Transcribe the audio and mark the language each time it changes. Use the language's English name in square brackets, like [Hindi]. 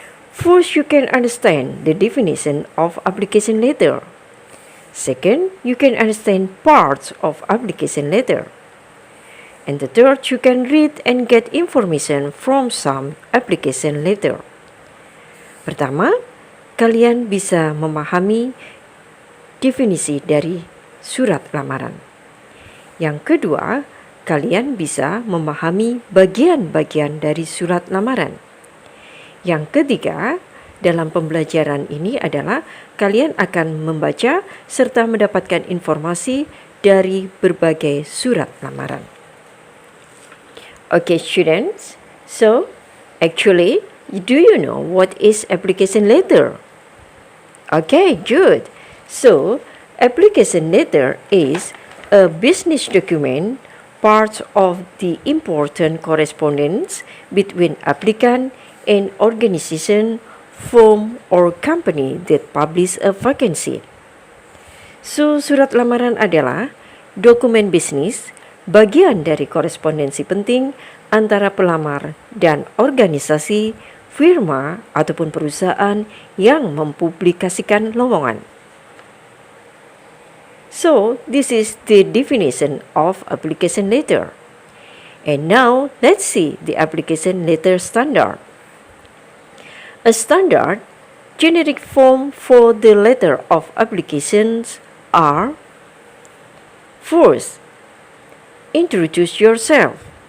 [English] First, you can understand the definition of application letter. Second, you can understand parts of application letter. And the third, you can read and get information from some application letter. [Indonesian] Pertama, kalian bisa memahami definisi dari surat lamaran. Yang kedua, kalian bisa memahami bagian-bagian dari surat lamaran. Yang ketiga, dalam pembelajaran ini adalah kalian akan membaca serta mendapatkan informasi dari berbagai surat lamaran. [English] Okay, students, so actually, do you know what is application letter? Okay, good. So, application letter is a business document, part of the important correspondence between applicant and organization, firm, or company that publish a vacancy. [Indonesian] So, surat lamaran adalah dokumen bisnis, bagian dari korespondensi penting antara pelamar dan organisasi, firma, ataupun perusahaan yang mempublikasikan lowongan. [English] So, this is the definition of application letter. And now, let's see the application letter standard. A standard generic form for the letter of applications are: first, introduce yourself.